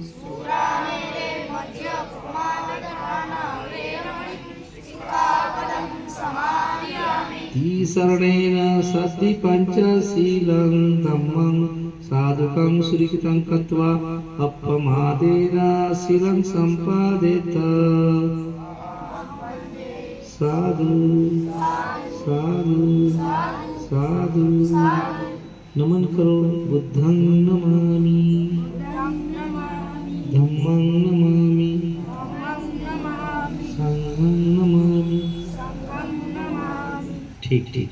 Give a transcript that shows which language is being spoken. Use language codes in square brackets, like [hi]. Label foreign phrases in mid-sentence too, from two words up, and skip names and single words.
[pi] तीसरणेन सति पंचशीलं धम्मं साधुकं सुलिखितं कृत्वा अपमादेन शीलं सम्पादेत साधु साधु साधु [hi] नमन करो [pi] बुद्धं नमामि धम्मं नमामि संघं नमामि [hi] ठीक ठीक।